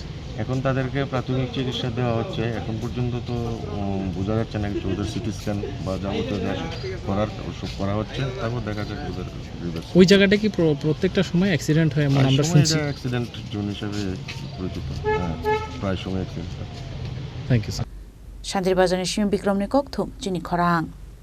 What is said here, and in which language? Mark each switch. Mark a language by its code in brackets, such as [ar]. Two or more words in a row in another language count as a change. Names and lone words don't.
[bn] এখন তাদেরকে প্রাথমিক চিকিৎসা দেওয়া হচ্ছে। এখন পর্যন্ত তো বোঝা যাচ্ছে না কিছু, ওদের [en] CT scan [bn] বা যাবতীয় ওসব করা হচ্ছে, তারপর দেখা যাচ্ছে ওদের রিভার্স। ওই জায়গাটা কি প্রত্যেকটা সময় অ্যাক্সিডেন্ট হয়? আমরা শুনছি [en] accident zone [bn] হিসেবে পরিচিত। প্রায় সময় অ্যাক্সিডেন্ট হয়। [en] Thank you sir. [trp] Shantir Bazar ni Shim Bikram ni Kokthum Chini Khorang